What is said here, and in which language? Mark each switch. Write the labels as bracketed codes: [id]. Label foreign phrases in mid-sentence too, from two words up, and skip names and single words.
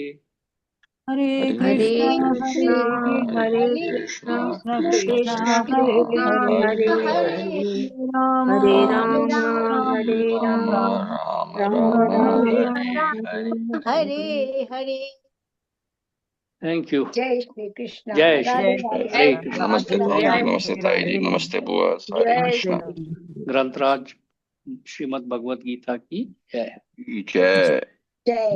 [sa] हरे हरे कृष्णा कृष्णा कृष्ण कृष्ण कृष्ण हरे हरे, हरे राम राम राम राम हरे हरे। [en] Thank you. [hi] जय श्री कृष्ण, जय श्री राधे कृष्ण, राधे। [sa] हरे कृष्ण। [hi] नमस्ते भाव जी, जय नमस्ते ताई जी, नमस्ते बुआ, हरे जय कृष्णा। ग्रंथराज श्रीमद् भगवत गीता की जय। जय। जय।